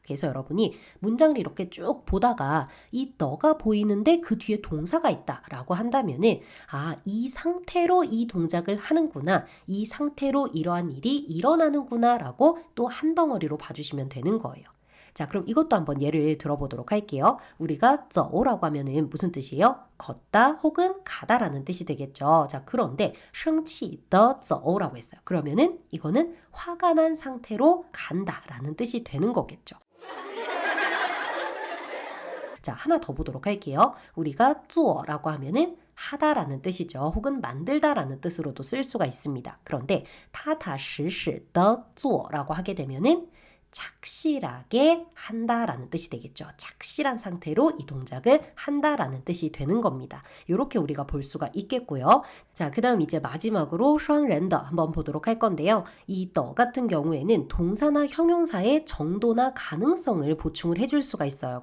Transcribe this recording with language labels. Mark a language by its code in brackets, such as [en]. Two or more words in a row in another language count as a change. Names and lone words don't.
[ko] 그래서 여러분이 문장을 이렇게 쭉 보다가 이 너가 보이는데 그 뒤에 동사가 있다라고 한다면은 이 상태로 이 동작을 하는구나. 이 상태로 이러한 일이 일어나는구나 라고 또 한 덩어리로 봐주시면 되는 거예요. 자, 그럼 이것도 한번 예를 들어보도록 할게요. 우리가 走라고 하면은 무슨 뜻이에요? 걷다 혹은 가다라는 뜻이 되겠죠. 자, 그런데 [zh] 生气的走 [ko] 라고 했어요. 그러면은 이거는 화가 난 상태로 간다라는 뜻이 되는 거겠죠. 자, 하나 더 보도록 할게요. 우리가 做라고 하면은 하다라는 뜻이죠. 혹은 만들다라는 뜻으로도 쓸 수가 있습니다. 그런데 [zh] 踏踏实实的做 [ko] 라고 하게 되면은 착실하게 한다라는 뜻이 되겠죠. 착실한 상태로 이 동작을 한다라는 뜻이 되는 겁니다. 이렇게 우리가 볼 수가 있겠고요. 자, 그 다음 이제 마지막으로 [zh] 双人的 [ko] 한번 보도록 할 건데요. 이 더 같은 경우에는 동사나 형용사의 정도나 가능성을 보충을 해줄 수가 있어요.